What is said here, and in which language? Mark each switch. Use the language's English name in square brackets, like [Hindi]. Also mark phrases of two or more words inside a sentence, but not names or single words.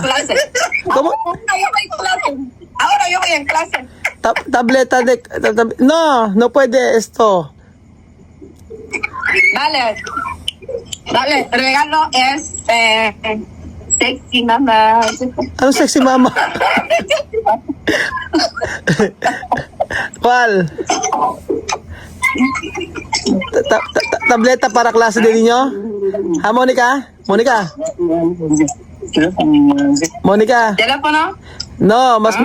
[Spanish] Clase. ¿Cómo? Ahora yo voy en clase. Tableta de... No puede esto. Vale, el regalo es sexy mamá. [Filipino] Ano sexy mama? [Spanish] ¿Cuál? Tableta para klase de niño? Ha, Mónica? Mónica? Mónica? ¿Teléfono? No, más